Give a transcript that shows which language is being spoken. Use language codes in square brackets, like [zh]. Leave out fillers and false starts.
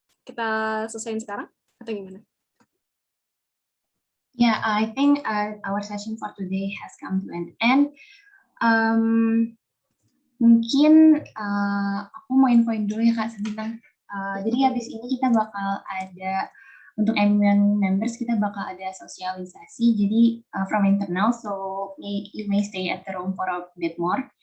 [id] Kita selesaiin sekarang atau gimana? [en] Yeah, I think our session for today has come to an end. [id] Mungkin aku mau infoin dulu ya Kak sebentar. Jadi habis ini kita bakal ada, untuk MUN members kita bakal ada sosialisasi. Jadi [en] from internal, so you may stay at the room for a bit more.